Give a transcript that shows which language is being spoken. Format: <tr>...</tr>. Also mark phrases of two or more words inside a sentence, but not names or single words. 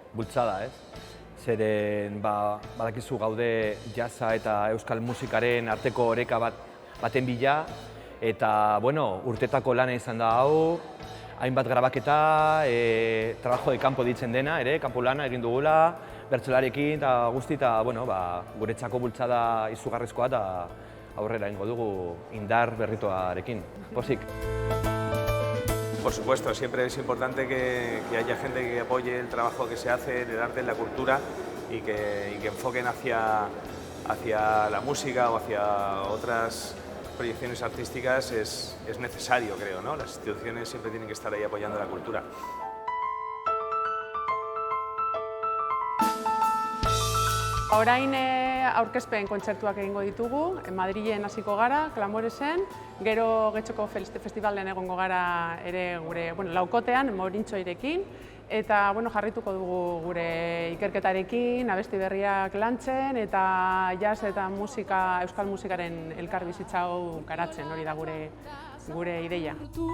<eu>bultzada, ez? Zeren, badakizu gaude jazza eta euskal musikaren arteko oreka baten bila, eta, bueno, urtetako lana izan da hau, hainbat grabaketa,</eu> <es>trabajo de campo</es> <eu>ditzen dena, kanpo lana egin dugula, bertsolarekin eta guzti, eta, bueno, guretzako bultzada izugarrizkoa eta aurrera egingo dugu indar berrituarekin. Pozik.</eu> <es>Por supuesto, siempre es importante que haya gente que apoye el trabajo que se hace en el arte, en la cultura y que enfoquen hacia la música o hacia otras proyecciones artísticas es necesario, creo, ¿no? Las instituciones siempre tienen que estar ahí apoyando la cultura.</es> <eu>Orain aurkezpen kontzertuak egingo ditugu, Madrilen hasiko gara, Klamoresen, gero Getxoko festivalen egongo gara ere gure laukotean, Morintxoirekin, eta jarrituko dugu gure ikerketarekin, abesti berriak lantzen, eta jazz eta musika, euskal musikaren elkarbizitza hau garatzen, hori da gure ideia.</eu>